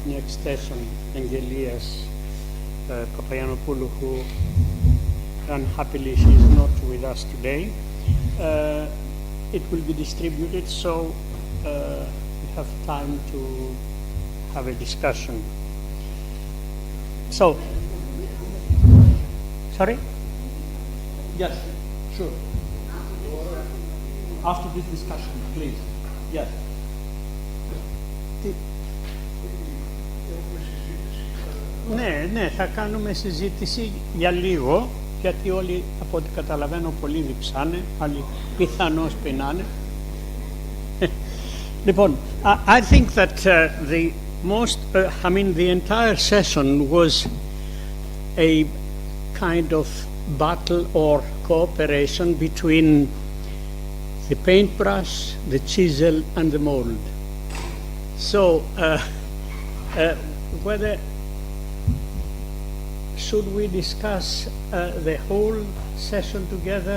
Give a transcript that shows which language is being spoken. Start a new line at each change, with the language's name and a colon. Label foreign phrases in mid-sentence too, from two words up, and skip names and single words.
English: next session, Angelias Papagiannopoulou, who unhappily she is not with us today, it will be distributed, so we have time to have a discussion. So, sorry? Yes, sure. After this discussion, please. Yes.
Greek: Ναι, θα κάνουμε συζήτηση για λίγο, γιατί όλοι από ό,τι καταλαβαίνω πολλοί διψάνε, άλλοι πιθανώς πεινάνε. Λοιπόν,
English: I think that the entire session was a kind of battle or cooperation between the paintbrush, the chisel, and the mold. So, whether should we discuss the whole session together?